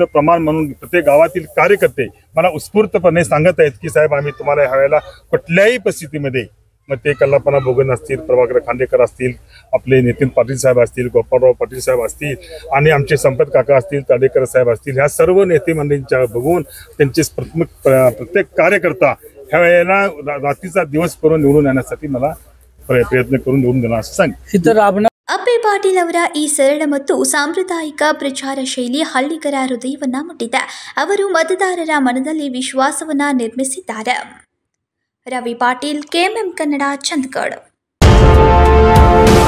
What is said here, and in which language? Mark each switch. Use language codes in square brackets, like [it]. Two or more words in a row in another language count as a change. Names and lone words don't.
[mr] प्रमाण म्हणून प्रत्येक गावातील कार्यकर्ते मला उत्स्फूर्तपणे सांगत आहेत की साहेब, आम्ही तुम्हाला ह्या वेळेला कुठल्याही परिस्थितीमध्ये, मग ते कल्लापना बोगन असतील, प्रभाकर खांडेकर असतील, आपले नितीन पाटील साहेब असतील, गोपाळराव पाटील साहेब असतील, आणि आमचे संपत काका असतील, ताडेकर साहेब असतील, ह्या सर्व नेते मंडळींच्या बघून त्यांचे प्रत्येक कार्यकर्ता ह्या वेळेला रात्रीचा दिवस करून निवडून येण्यासाठी मला प्रयत्न करून निवडून देणार असं सांग. [kn] ಅಪ್ಪಿ ಪಾಟೀಲ್ ಅವರ ಈ ಸರಳ ಮತ್ತು ಸಾಂಪ್ರದಾಯಿಕ ಪ್ರಚಾರ ಶೈಲಿ ಹಳ್ಳಿಗರ ಹೃದಯವನ್ನ ಮುಟ್ಟಿದೆ. ಅವರು ಮತದಾರರ ಮನದಲ್ಲಿ ವಿಶ್ವಾಸವನ್ನ ನಿರ್ಮಿಸಿದ್ದಾರೆ. ರವಿ ಪಾಟೀಲ್, ಕೆಎಂಎಂ ಕನ್ನಡ, ಚಂದಗಡ್.